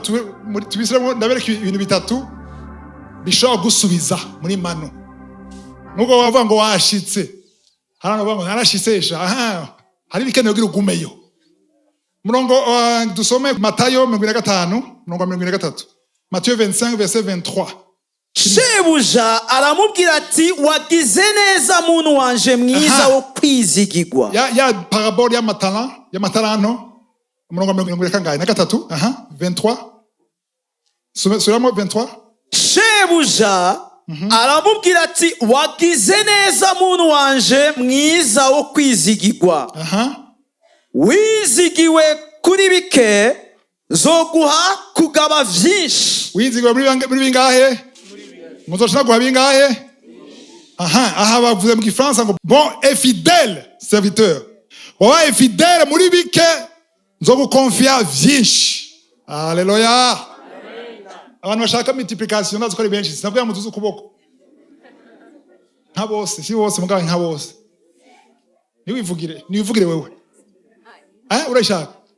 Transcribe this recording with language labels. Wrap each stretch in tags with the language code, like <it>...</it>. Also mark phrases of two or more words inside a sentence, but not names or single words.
<rn>Tubisiramo ndabereka ibintu bitatu bishobora gusubiza muri manu. Nuko bavuga ngo washitse. Harano bavuga ngo narashitsesha. Hari bikenewe kugira ugumeyo. Murongo dusome Matayo 25 murongo 23. Matthieu 25 verset 23. Shebuja aramubwira ati wagize neza muntu wanje mwiza wo kwizigirwa. Ya parabole ya matalano murongo 23. 23. Suramo 23. Shebuja aramubwira ati wagize neza muntu wanje mwiza wo kwizigirwa. Wizigiwe kuri bike zoguha kugaba vyinshi. Wizigiwe muri bingahe? Muzoshaka guha bingahe? Aha bavuze mu Gifaransa ngo</rn> <fr>bon et fidèle serviteur.</fr> <rn>Wabaye fidèle muri bike nzogukonfia vyinshi. Haleluya. Abantu bashaka multiplication nazo kuri benshi sinabwo yamutuza ukuboko. Nka bose, si bose mugabo nka bose. Niwivugire wewe. Urashaka?</rn>